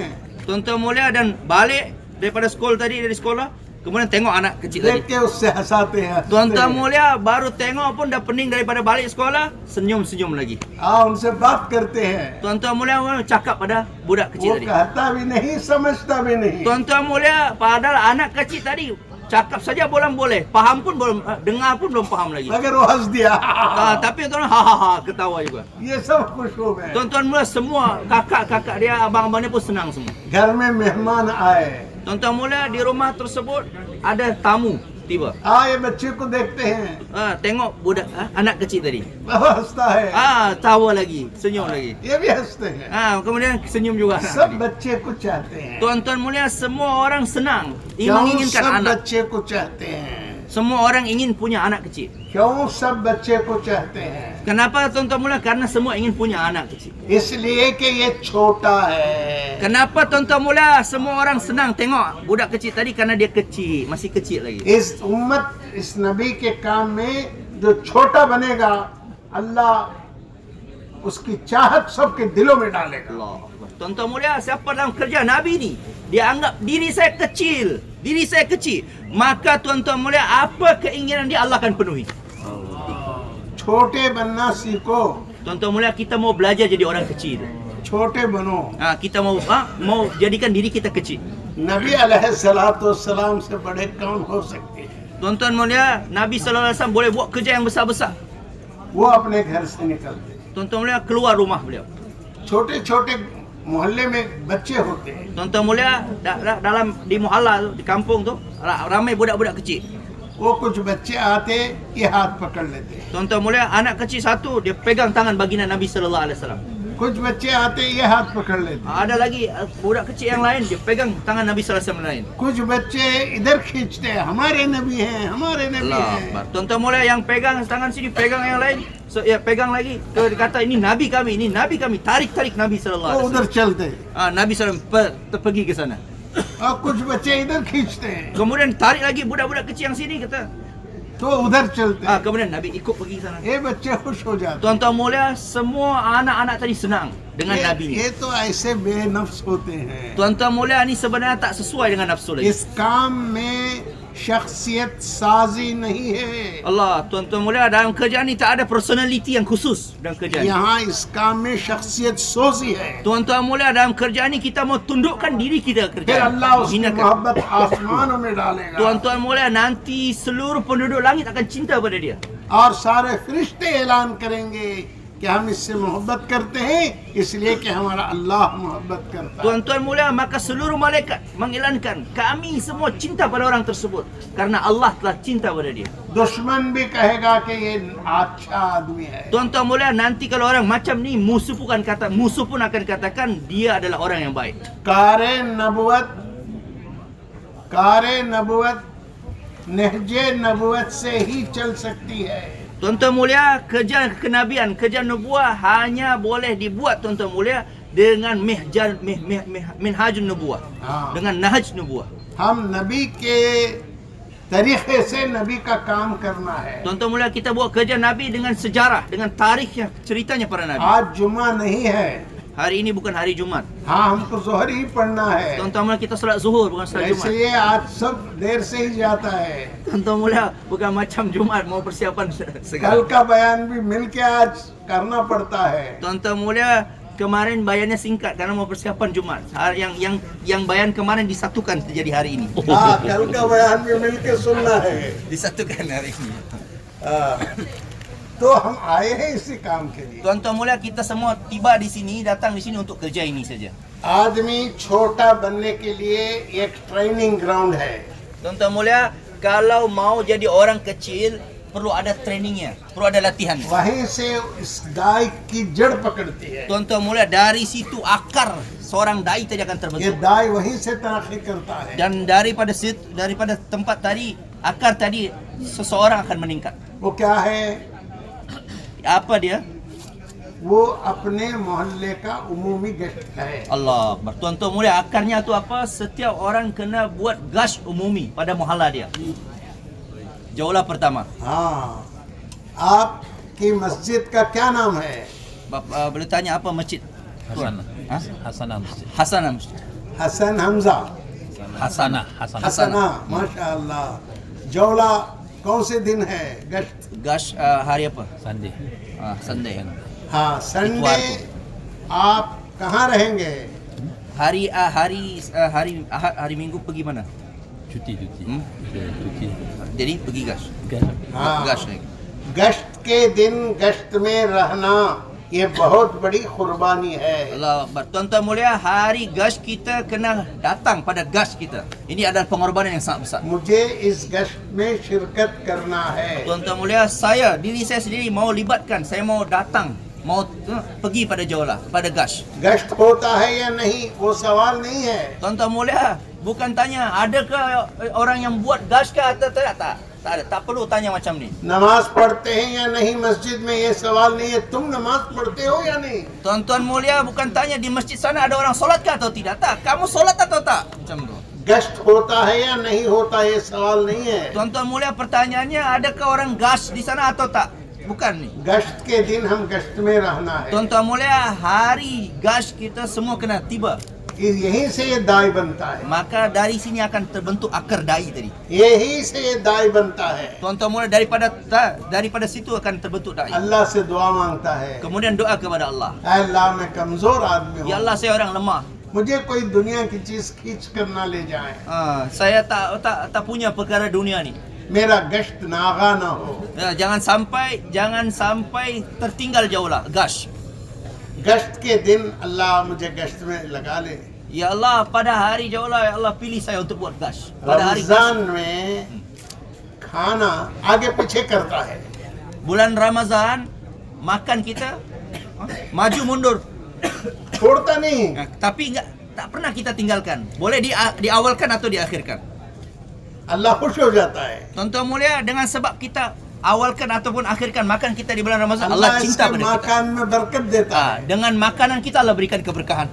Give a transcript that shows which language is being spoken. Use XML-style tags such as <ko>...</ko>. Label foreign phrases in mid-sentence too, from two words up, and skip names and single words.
<ms>Tuan-tuan mulia, dan balik daripada sekolah tadi, dari sekolah, kemudian tengok anak kecil</ms> <hi>देख</hi> <ms>tadi.</ms> <hi>के उससे हंसाते हैं।</hi> <ms>Tuan-tuan mulia, baru tengok pun dah pening daripada balik sekolah, senyum-senyum lagi.</ms> <hi>हाँ, उनसे बात करते हैं,</hi> <ms>Tuan-tuan mulia, cakap pada budak kecil</ms> <hi>वो</hi> <ms>tadi.</ms> <hi>कहता भी नहीं, समझता भी नहीं।</hi> <ms>Tuan-tuan mulia, padahal anak kecil tadi cakap saja belum boleh, faham pun belum, dengar pun belum faham lagi.</ms> <hi>मगर वो हंस दिया।</hi> <ms>Tapi tuan ha ketawa juga.</ms> <hi>ये सब खुश हो गए।</hi> <ms>Tuan-tuan mulia, semua kakak-kakak dia, abang-abang dia pun senang semua.</ms> <hi>घर में मेहमान आए,</hi> <ms>Tuan-tuan mulia, di rumah tersebut ada tamu tiba.</ms> <hi>ये बच्चे को देखते हैं,</hi> <ms>Tengok budak anak kecil tadi.</ms> <hi>वो हंसता है,</hi> <ms>Tawa lagi, senyum lagi.</ms> <hi>ये भी हंसते हैं।</hi> <ms>Kemudian senyum juga anak</ms> <hi>सब</hi> <ms>tadi.</ms> <hi>बच्चे को चाहते हैं,</hi> <ms>Tuan-tuan mulia, semua orang senang</ms> <hi>क्यों</hi> <ms>menginginkan</ms> <hi>सब</hi> <ms>anak.</ms> <hi>बच्चे को चाहते हैं?</hi> <ms>Semua orang ingin punya anak kecil.</ms> <hi>क्यों सब बच्चे को चाहते हैं?</hi> <ms>Kenapa tuan-tuan mulia? Karena semua ingin punya anak kecil.</ms> <hi>इसलिए कि ये छोटा है।</hi> <ms>Kenapa tuan-tuan mulia? Semua orang senang tengok budak kecil tadi karena dia kecil, masih kecil lagi.</ms> <hi>इस उम्मत, इस नबी के काम में जो छोटा बनेगा, अल्लाह उसकी चाहत सबके दिलों में डालेगा।</hi> <ms>Allah. Tuan-tuan mulia, siapa dalam kerja Nabi ni, dia anggap diri saya kecil, maka tuan-tuan mulia, apa keinginan dia Allah akan penuhi.</ms> <hi>छोटे बनना सीखो,</hi> <ms>Tuan-tuan mulia, kita mau belajar jadi orang kecil.</ms> <hi>छोटे बनो।</hi> <ms>Kita mau jadikan diri kita kecil.</ms> <hi>नबी अलैहिस्सलाम से बड़े काम हो सकते हैं।</hi> <ms>Tuan-tuan mulia, Nabi</ms> <ar>صلى الله عليه وسلم</ar> <ms>boleh buat kerja yang besar-besar.</ms> <hi>वो अपने घर से निकलते,</hi> <ms>Tuan-tuan mulia, keluar rumah beliau.</ms> <hi>छोटे छोटे मोहल्ले में बच्चे होते हैं,</hi> <ms>Tuan-tuan mulia, dalam di muhalla tu, di kampung tu, ramai budak-budak kecil.</ms> <hi>वो कुछ बच्चे आते, ये हाथ पकड़ लेते हैं,</hi> <ms>Tuan-tuan mulia, anak kecil satu dia pegang tangan baginda Nabi</ms> <ar>صلى الله عليه وسلم.</ar> <hi>कुछ बच्चे आते, ये हाथ पकड़ लेते हैं,</hi> <ms>Ada lagi budak kecil yang lain dia pegang tangan Nabi</ms> <ar>صلى الله عليه وسلم</ar> <ms>lain.</ms> <hi>कुछ बच्चे इधर खींचते हैं, हमारे नबी हैं, हमारे नबी Allah हैं।</hi> <ms>Akbar. Tuan-tuan mulia, yang pegang tangan sini, pegang yang lain, pegang lagi, dia kata ini nabi kami, tarik Nabi sallallahu</ms> <hi>वो</hi> <ms>alaihi</ms> <hi>उधर</hi> <ms>wasallam.</ms> <hi>चलते,</hi> <ms>Nabi sallallahu pergi ke sana.</ms> <hi>और कुछ बच्चे इधर खींचते हैं,</hi> <ms>Kemudian tarik lagi budak-budak kecil yang sini, kata</ms> <hi>तो उधर चलते हैं।</hi> <ms>Kemudian Nabi ikut pergi sana.</ms> <hi>ये बच्चे खुश हो जाते</hi> <ms>Tuan-tuan mulia, semua anak-anak tadi senang dengan</ms> <hi>हैं।</hi> <ms>Nabi.</ms> <hi>ये तो ऐसे बेनफ्स होते हैं।</hi> <ms>Tuan-tuan mulia, ni sebenarnya tak sesuai dengan nafsu lagi.</ms> <hi>इस काम में शख्सियत साजी नहीं है।</hi> <ms>Allah, tuan-tuan mulia, dalam kerjaan ni tak ada personality yang khusus dalam kerjaan ni.</ms> <hi>यहाँ इस काम में शख्सियत सोजी है।</hi> <ms>Tuan-tuan mulia, dalam kerjaan ni kita mau tundukkan diri kita</ms> <hi>फिर</hi> <ms>kerjaan.</ms> <hi>अल्लाह उसकी</hi> <ms>Hinakan.</ms> <hi>मोहब्बत आसमानों में डालेगा</hi> <ms>Tuan-tuan mulia, nanti seluruh penduduk langit akan cinta pada dia.</ms> <hi>और सारे फरिश्ते ऐलान करेंगे कि हम इससे मोहब्बत करते हैं इसलिए कि हमारा अल्लाह मोहब्बत करता है।</hi> <ms>Tuan-tuan mulia, maka seluruh malaikat mengiklankan kami semua cinta pada orang tersebut karena Allah telah cinta pada dia.</ms> <hi>दुश्मन भी कहेगा कि ये अच्छा आदमी है।</hi> <ms>Tuan-tuan mulia, nanti kalau orang macam ni musuh pun akan katakan dia adalah orang yang baik.</ms> <hi>कारे नबुवत नहजे नबुवत से ही चल सकती है।</hi> <ms>Tuan-tuan mulia, kerja kenabian, kerja nubuah hanya boleh dibuat tuan-tuan mulia dengan</ms> <ar>منهاج النبوة.</ar> <hi>हाँ।</hi> <ms>Dengan nahaj nubuah.</ms> <hi>हम नबी के तरीके से नबी का काम करना है।</hi> <ms>Tuan-tuan mulia, kita buat kerja Nabi dengan sejarah, dengan tarikhnya, ceritanya para Nabi.</ms> <hi>आज जुमा नहीं है।</hi> <ms>Hari ini bukan hari Jumat.</ms> <hi>हाँ, हमको जोहर ही पढ़ना है,</hi> <ms>Tuan-tuan mulia, kita solat zuhur bukan solat Jumat.</ms> <hi>इसलिए आज सब देर से ही जाता है।</hi> <ms>Tuan-tuan mulia, bukan macam Jumat mau persiapan</ms> <hi>कल</hi> <ms>segala.</ms> <hi>का बयान भी मिलके आज करना पड़ता है।</hi> <ms>Tuan-tuan mulia, kemarin bayannya singkat karena mau persiapan Jumat. Yang bayan kemarin disatukan terjadi hari ini.</ms> <hi>हाँ, कल का बयान भी मिलके सुनना है।</hi> <ms>Disatukan hari ini.</ms> <hi>हाँ, तो हम आए हैं इसी काम के लिए।</hi> <ms>Tuan-tuan mulia, kita semua tiba di sini, datang di sini untuk kerja ini saja.</ms> <hi>आदमी छोटा बनने के लिए एक ट्रेनिंग ग्राउंड है।</hi> <ms>Tuan-tuan mulia, kalau mau jadi orang kecil perlu ada trainingnya, perlu ada latihan.</ms> <hi>वहीं से इस दाई की जड़ पकड़ती है।</hi> <ms>Tuan-tuan mulia, dari situ akar seorang dai tadi akan</ms> <hi>ये</hi> <ms>terbentuk.</ms> <hi>दाई वहीं से तरक्की करता है।</hi> <ms>Dan daripada tempat tadi, akar tadi seseorang akan meningkat.</ms> <hi>वो क्या है?</hi> <ms>Apa dia?</ms> <hi>वो अपने मोहल्ले का उमूमी गश्त है।</hi> <ar>الله أكبر.</ar> <ms>Tuan-tuan mulia, akarnya tu apa? Setiap orang kena buat gash umumi pada muhalla dia. Jaulah pertama.</ms> <hi>हाँ, आपकी मस्जिद का क्या नाम है?</hi> <ms>Boleh tanya apa masjid? Hasanah. Ha? Hasanah Masjid. Hasanah Masjid.</ms> <hi>हसन हमजा।</hi> <ms>Hasanah. Hasanah.</ms> <hi>हसना, माशाअल्लाह। जौला कौन से दिन है गश्त?</hi> <ms>Gash hari apa? Sunday. Sunday.</ms> <hi>हाँ, संडे। इतवार को। आप कहाँ रहेंगे?</hi> <ms>Hari Minggu pergi mana? Cuti. Hmm? Cuti. Jadi pergi gash.</ms> <hi>हाँ,</hi> <ms>Gash lagi.</ms> <hi>गश्त के दिन गश्त में रहना ये बहुत बड़ी कुर्बानी है।</hi> <ar>الله أكبر.</ar> <ms>Tuan-tuan mulia, hari gash kita kena datang pada gash kita. Ini adalah pengorbanan yang sangat besar.</ms> <hi>मुझे इस गश्त में शिरकत करना है।</hi> <ms>Tuan-tuan mulia, diri saya sendiri mau libatkan, saya mau datang, mau pergi pada Jaulah, pada gash.</ms> <hi>गश्त होता है या नहीं वो सवाल नहीं है।</hi> <ms>Tuan-tuan mulia, bukan tanya adakah orang yang buat gash ke atau tidak, tak ada, tak perlu tanya macam ni.</ms> <hi>नमाज पढ़ते हैं या नहीं मस्जिद में ये सवाल नहीं है। तुम नमाज पढ़ते हो या नहीं?</hi> <ms>Tuan-tuan mulia, bukan tanya di masjid sana ada orang solat ke atau tidak, tak. Kamu solat atau tak? Macam tu.</ms> <hi>गश्त होता है या नहीं होता ये सवाल नहीं है।</hi> <ms>Tuan-tuan mulia, pertanyaannya adakah orang gash di sana atau tak? Bukan ni.</ms> <hi>गश्त के दिन हम गश्त में रहना है।</hi> <ms>Tuan-tuan mulia, hari gash kita semua kena tiba.</ms> <hi>यहीं से ये दाई बनता है।</hi> <ms>Maka dari sini akan terbentuk akar dai tadi.</ms> <hi>यहीं से ये दाई बनता है।</hi> <ms>Tuan-tuan mulia, daripada situ akan terbentuk dai.</ms> <hi>अल्लाह से दुआ मांगता है,</hi> <ms>Kemudian doa kepada Allah.</ms> <hi>ऐ अल्लाह मैं कमजोर आदमी</hi> <ms>Ya</ms> <hi>हूँ,</hi> <ms>Allah, saya orang lemah.</ms> <hi>मुझे कोई दुनिया की चीज खींच कर ना ले जाए।</hi> <ms>Saya tak punya perkara dunia ni.</ms> <hi>मेरा गश्त नागा ना हो।</hi> <ms>Jangan sampai tertinggal jauh lah gash.</ms> <hi>गश्त के दिन अल्लाह मुझे गश्त में लगा ले।</hi> <ms>Ya Allah, pada hari jauh lah, ya Allah pilih saya untuk buat gash. Pada hari gash,</ms> <hi>रमजान में खाना आगे पीछे करता है।</hi> <ms>bulan Ramadan, makan kita maju mundur.</ms> <hi>छोड़ता नहीं।</hi> <ms>Tapi tak pernah kita tinggalkan. Boleh diawalkan atau diakhirkan.</ms> <hi>अल्लाह खुश हो जाता है।</hi> <ms>Tuan-tuan mulia, dengan sebab kita awalkan ataupun akhirkan makan kita di bulan Ramadan, Allah</ms> <hi>अल्लाह</hi> <ms>cinta</ms> <hi>इसके</hi> <ms>pada kita.</ms> <hi>मकान में बरकत देता है।</hi> <ms>Dengan makanan kita Allah berikan keberkahan.</ms>